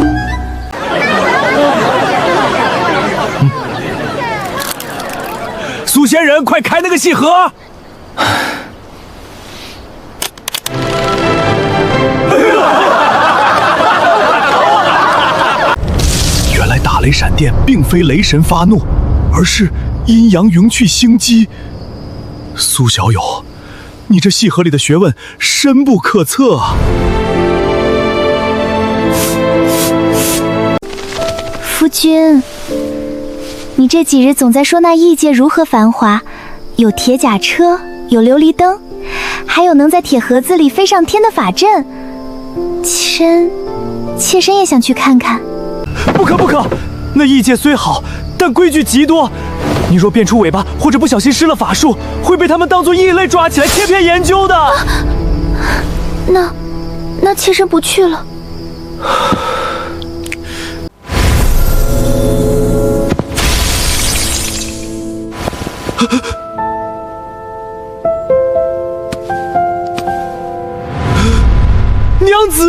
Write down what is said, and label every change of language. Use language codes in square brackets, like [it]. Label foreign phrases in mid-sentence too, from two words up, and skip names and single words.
[zh] 苏仙人，快开那个细河！原来打雷闪電並非雷神發怒，而是陰陽雲去星機。蘇小友，你這細河裡的學問深不可測啊！夫君，你這幾日總在說那異界如何繁華，有鐵甲車，有琉璃燈，還有能在鐵盒子裡飛上天的法陣。妾身也想去看看。不可！那異界雖好，但規矩極多。你若變出尾巴，或者不小心施了法術，會被他們當作異類抓起來切片研究的。那妾身不去了。娘子，